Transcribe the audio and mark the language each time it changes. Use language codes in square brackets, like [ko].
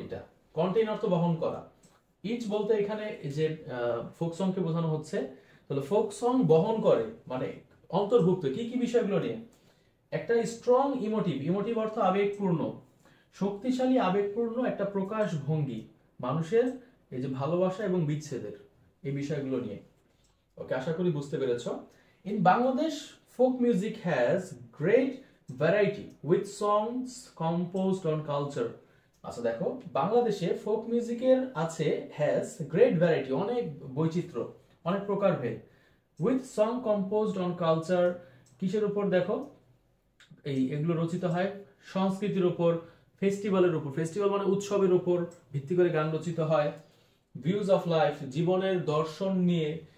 [bn] এটা কন্টেইন অর্থ বহন করা। ইচ বলতে এখানে যে ফোক সংকে বোঝানো হচ্ছে, তাহলে ফোক সং বহন করে মানে অন্তর্ভুক্ত কি কি বিষয়গুলো নিয়ে? একটা স্ট্রং ইমোটিভ, ইমোটিভ অর্থ আবেগপূর্ণ, শক্তিশালী আবেগপূর্ণ একটা প্রকাশ ভঙ্গি মানুষের এই যে ভালোবাসা এবং বিচ্ছেদের এই বিষয়গুলো নিয়ে। ওকে, আশা করি বুঝতে পেরেছো। [en] In Bangladesh folk music has great variety with songs composed on culture. [bn] আচ্ছা দেখো, বাংলাদেশে ফোক মিউজিকের আছে [en] has great variety, [bn] অনেক বৈচিত্র্য, অনেক প্রকারভেদ। [en] with song composed on culture, [bn] কিসের উপর? দেখো এগুলো রচিত হয় সংস্কৃতির উপর, ফেস্টিভ্যালের উপর, ফেস্টিভ্যাল মানে উৎসবের উপর ভিত্তি করে গান রচিত হয়। ভিউজ অফ লাইফ, জীবনের দর্শন নিয়ে,